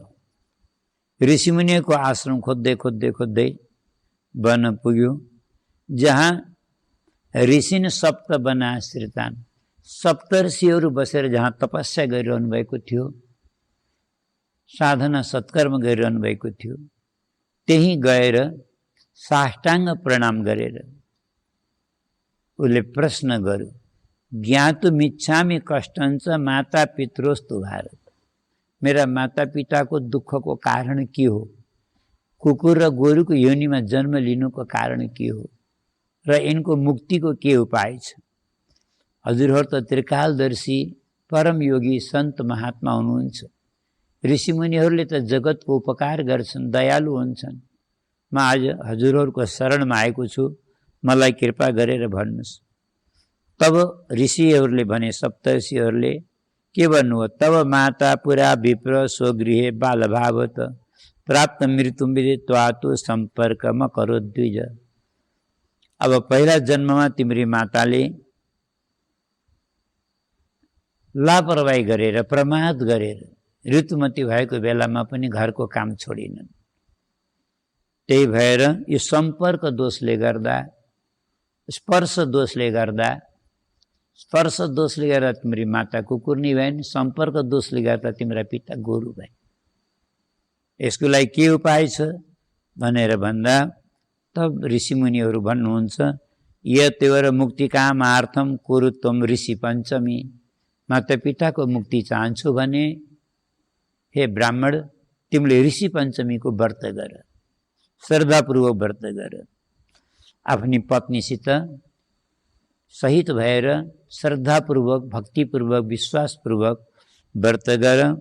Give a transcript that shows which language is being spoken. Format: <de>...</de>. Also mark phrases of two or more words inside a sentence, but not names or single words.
<ne>ऋषिमुनिको आश्रम खोज्दै खोज्दै खोज्दै वन पुग्यो, जहाँ</ne> <sa>ऋषिन सप्त वनाश्रितान्,</sa> <ne>सप्तर्षिहरू बसेर जहाँ तपस्या गरिरहनु भएको थियो, साधना सत्कर्म गरिरहनु भएको थियो, त्यही गएर साष्टाङ्ग प्रणाम गरेर उसले प्रश्न गर्यो,</ne> <sa>ज्ञातुमिच्छामि कष्टञ्च माता पितरोस्तु भारत।</sa> <ne>मेरा मातापिताको दुःखको कारण के हो? कुकुर र गोरुको योनिमा जन्म लिनुको कारण के हो? र यिनको मुक्तिको के उपाय छ? हजुरहरू त त्रिकालदर्शी परम योगी सन्त महात्मा हुनुहुन्छ। ऋषिमुनिहरूले त जगतको उपकार गर्छन्, दयालु हुन्छन्। म आज हजुरहरूको शरणमा आएको छु, मलाई कृपा गरेर भन्नुहोस्। तब ऋषिहरूले भने, सप्तर्षिहरूले के भन्नुभयो?</ne> <sa>तब माता पुरा विप्र स्वगृहे बालभावत प्राप्त मृत्युम विदित्वातु सम्पर्कमा करो द्विज।</sa> <ne>अब पहिला जन्ममा तिम्री माताले लापरवाही गरेर, प्रमाद गरेर ऋतुमती भएको बेलामा पनि घरको काम छोडिनन्। त्यही भएर यो सम्पर्क दोषले गर्दा, स्पर्श दोषले गर्दा तिम्री माता कुकुर्नी भइन्, सम्पर्क दोषले गर्दा तिम्रा पिता गोरु भए। यसको लागि के उपाय छ भनेर भन्दा तब ऋषिमुनिहरू भन्नुहुन्छ,</ne> <sa>यतेवर मुक्तिकामार्थम कुरु त्वम ऋषि पञ्चमी।</sa> <ne>मातापिताको मुक्ति चाहन्छु भने हे ब्राह्मण, तिमीले ऋषि पञ्चमीको व्रत गर, श्रद्धापूर्वक व्रत गर। आफ्नी पत्नीसित सहित भएर श्रद्धापूर्वक, भक्तिपूर्वक, विश्वासपूर्वक व्रत गर।</ne>